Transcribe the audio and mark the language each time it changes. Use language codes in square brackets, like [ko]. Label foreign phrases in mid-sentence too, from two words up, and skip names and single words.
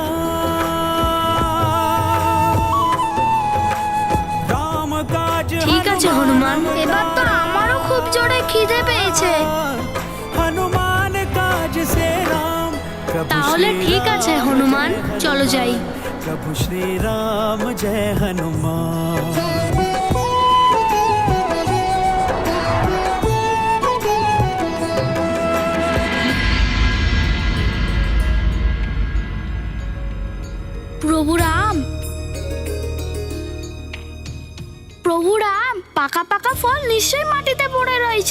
[bn] ঠিক আছে হনুমান, এবার তো আমারও খুব জোরে খিদে পেয়েছে। তাহলে ঠিক আছে হনুমান, চলো যাই। [hi] प्रभु श्री राम जय हनुमान। [bn] প্রভু রাম, প্রভু রাম, পাকা পাকা ফল নিশ্চয়ই মাটিতে পড়ে রয়েছে।